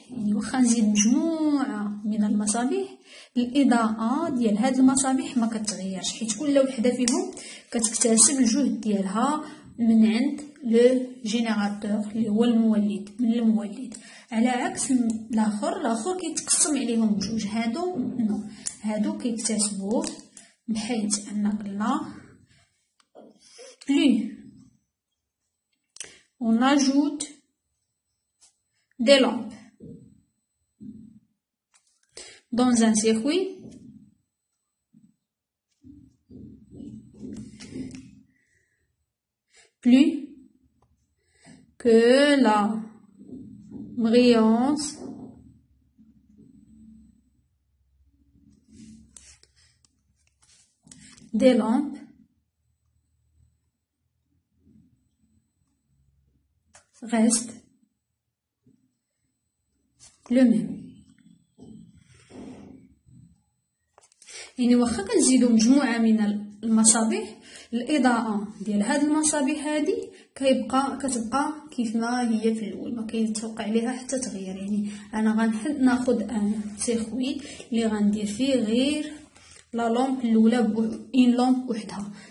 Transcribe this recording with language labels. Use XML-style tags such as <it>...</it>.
<ar>يعني واخا نزيد مجموعه من المصابيح الاضاءه ديال هاد المصابيح ما كتغيرش حيت كل وحده فيهم كتكتسب الجهد ديالها من عند لو جينيراتور اللي هو المولد من المولد. على عكس الاخر كيتقسم عليهم بجوج. هادو كيكتسبوه بحيث ان قلنا</ar> <fr>plus on ajoute des lampes dans un circuit plus que la brillance des lampes reste le même.</fr> <ar>يعني واخا كنزيدو مجموعه من المصابيح الاضاءه ديال هاد المصابيح هادي كتبقى كيف ما هي في الاول، ما كيتوقع عليها حتى تغيير. يعني انا غناخذ ان سيركوي اللي غندير فيه غير لا لامب الاولى اون لامب وحدها.</ar>